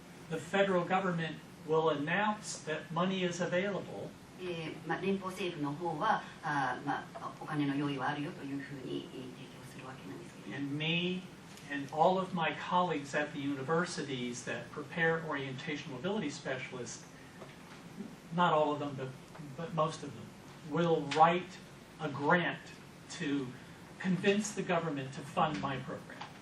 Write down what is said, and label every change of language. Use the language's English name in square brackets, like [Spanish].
[English] the federal government will announce that money is available [Japanese] 連邦政府の方はお金の用意はあるよというふうに提供するわけなんですけれども。 [English] and me and all of my colleagues at the universities that prepare orientation mobility specialists, not all of them, but most of them, will write a grant to convince the government to fund my program.